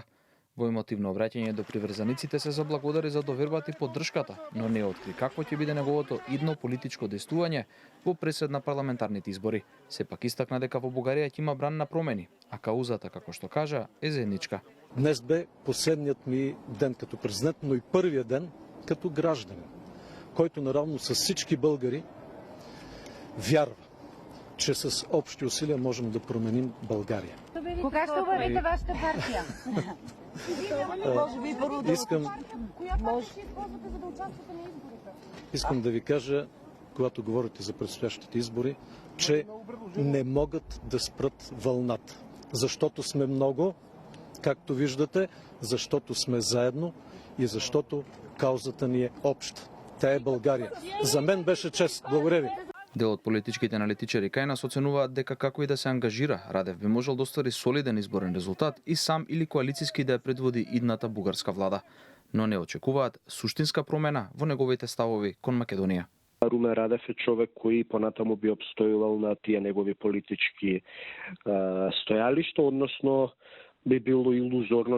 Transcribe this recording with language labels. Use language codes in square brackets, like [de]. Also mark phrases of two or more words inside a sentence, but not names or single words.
[mk] Во емотивно обраќање до приврзаниците се заблагодари за довербата и поддршката, но не откри какво ќе биде неговото идно политичко действување во пресед на парламентарните избори. Сепак истакна дека во Бугарија ќе има бран на промени, а каузата, како што кажа, е заедничка. [bg] Днес бе последниот ми ден като президент, но и првиот ден като гражданин, който наравно с всички българи вярва, че с общи усилия можем да променим България. Кога ще обявите вашата партия? Искам да ви кажа, когато говорите за предстоящите избори, че не могат да спрат вълната. Защото сме много, както виждате, защото сме заедно и защото каузата ни е обща. Тя е България. За мен беше чест. Благодаря ви. [mk] Дел од политичките аналитичари кај нас оценуваат дека како и да се ангажира, Радев би можел да оствари солиден изборен резултат и сам или коалициски да ја предводи идната бугарска влада, но не очекуваат суштинска промена во неговите ставови кон Македонија. Румен Радев е човек кој понатаму би обстојувал на тие негови политички стојалишта, односно би било илузорно